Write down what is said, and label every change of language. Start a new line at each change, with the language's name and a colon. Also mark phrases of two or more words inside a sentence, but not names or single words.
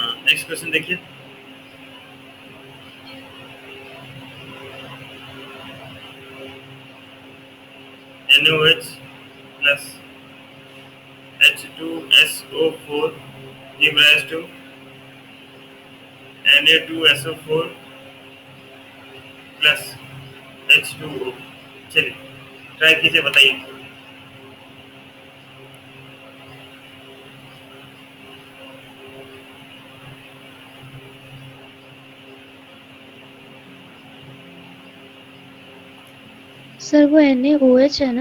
English: next question
Hindi: देखिए।
English: NaOH plus H2SO4 give rise to Na2SO4 plus H2O।
Hindi: चलिए ट्राई कीजिए, बताइए। सर वो NaOH है ना?